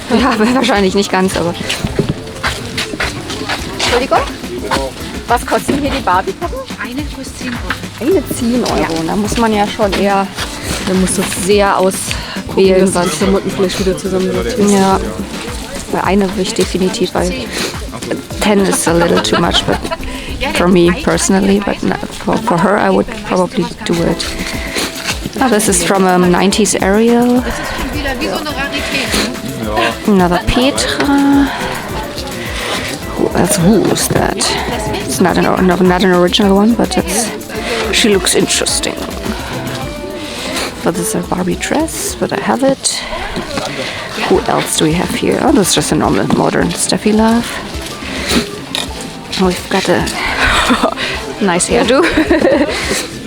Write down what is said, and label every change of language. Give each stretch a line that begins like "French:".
German: Ja, wahrscheinlich nicht ganz, aber... Entschuldigung? Was kosten hier die Barbie-Puppen? Eine kostet 10 Euro. Eine 10 Euro. Ja. Da muss man ja schon eher... Da musst du sehr auswählen, was... Die Klamotten vielleicht wieder zusammensetzen. Ja. Bei eine will ich definitiv, weil
English: 10 is a little too much, but for me personally, but not for her I would probably do it. Oh, this is from a 90s Ariel.
German: Das ist schon wieder wie so eine Rarität.
English: Another Petra. Who is that? It's not an original one, but she looks interesting. But this is a Barbie dress, but I have it. Who else do we have here? Oh, that's just a normal modern Steffi Love. Oh, we've got a nice hairdo.